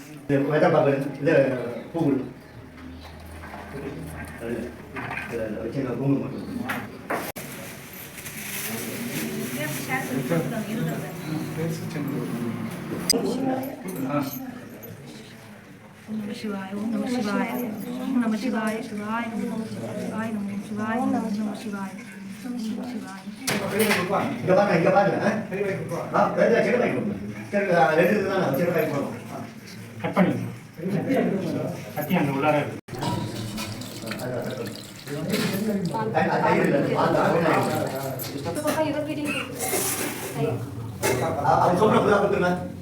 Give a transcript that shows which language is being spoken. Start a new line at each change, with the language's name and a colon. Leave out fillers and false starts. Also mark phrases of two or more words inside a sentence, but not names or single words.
Tamil: வெத்தலை பாக்கு இந்த பூ வச்சு குங்குமம் மட்டும்
Sanskrit: शिवाय ओम नमः शिवाय ओम नमः शिवाय शिवाय नमः शिवाय नमः शिवाय नमः शिवाय
Tamil: இங்க பாருங்க செடு பைக் ரெண்டு தான் செடு பைக் போடுவோம் கட் பண்ணி கட்டி அங்கே உள்ளார அவங்க சொல்ற